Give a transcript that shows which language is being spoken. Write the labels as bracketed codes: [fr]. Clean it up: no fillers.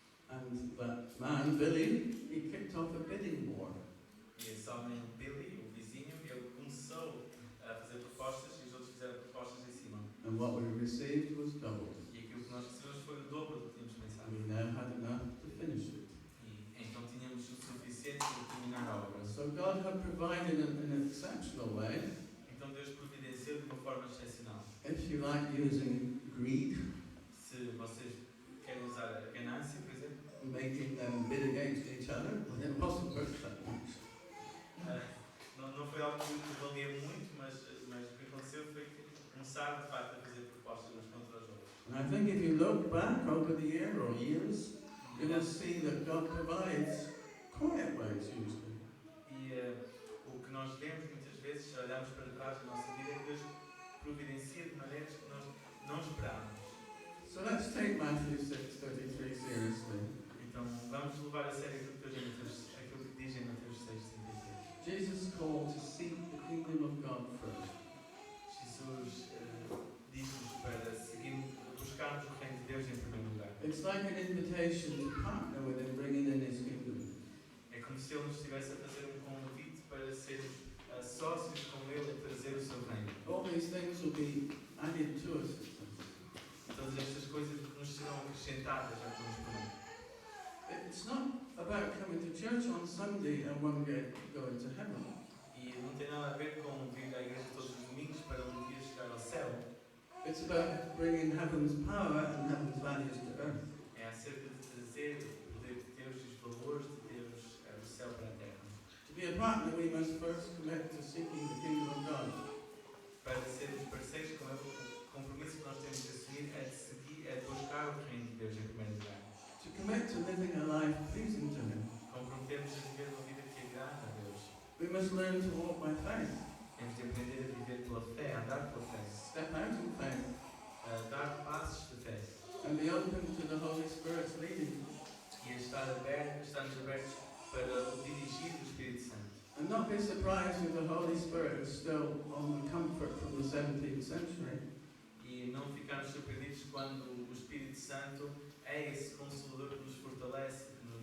[en] And that man, Billy, he kicked off a bidding war. [pt] E esse homem, Billy, o vizinho, ele começou a fazer propostas e os outros fizeram propostas em cima. [en] And what we received was doubled. [pt] E aquilo que nós recebemos foi o dobro do que tínhamos pensado. [en] We now had enough to finish it. [pt] E então tínhamos o suficiente para terminar a obra. [en] So God had provided in an exceptional way. [pt] Então Deus providenciou de uma forma excepcional. [en] If you like using greed, [pt] Se vocês querem usar a ganância, por exemplo, [en] making them bid against each other, well, it wasn't worth that much. [pt] não foi algo que valia muito, mas o que aconteceu foi que começaram de facto a fazer propostas uns contra os outros. [en] And I think if you look back over the year or years, you will see that God provides quiet ways usually. [pt] E o que nós vemos muitas vezes, se olharmos para trás da nossa vida, é que Deus providencia de maneiras que nós não esperamos. [en] So let's take Matthew 6:33 seriously. [pt] Então vamos levar a sério aquilo que diz em Mateus 6:33. [en] Jesus called to seek the kingdom of God first. [pt] Jesus diz-nos para seguir, buscarmos o reino de Deus em primeiro lugar. [en] It's like an invitation to partner with Him, bringing in His kingdom. [pt] É como se Ele nos estivesse a fazer um convite para sermos sócios com Ele e trazer o seu reino. [en] All these things will be added to us. [pt] Todas estas coisas nos serão acrescentadas já que nos comemos. [en] It's not about coming to church on Sunday and one day going to heaven. [pt] E não tem nada a ver com vir à igreja todos os domingos para um dia chegar ao céu. [en] It's about bringing heaven's power and heaven's values to earth. [pt] É acerca de trazer o poder de Deus e os valores de Deus do céu para a terra. [en] To be a partner, we must first commit to seeking the kingdom of God. [pt] Para sermos parceiros com Ele, o compromisso que nós temos de assumir é de seguir, é de buscar o reino de Deus em primeiro lugar. [en] To commit to living a life pleasing to Him. [pt] Comprometemos a viver uma vida que agrada a Deus. [en] We must learn to walk by faith. [pt] Temos de aprender a viver pela fé, a andar pela fé, [en] Step out in faith [pt] a dar passos de fé [en] and be open to the Holy Spirit's leading. [pt] e a estarmos abertos para o dirigir do Espírito Santo. [en] And not be surprised if the Holy Spirit is still on comfort from the 17th century. [pt] E não ficarmos surpreendidos quando o Espírito Santo é esse Consolador que nos fortalece, que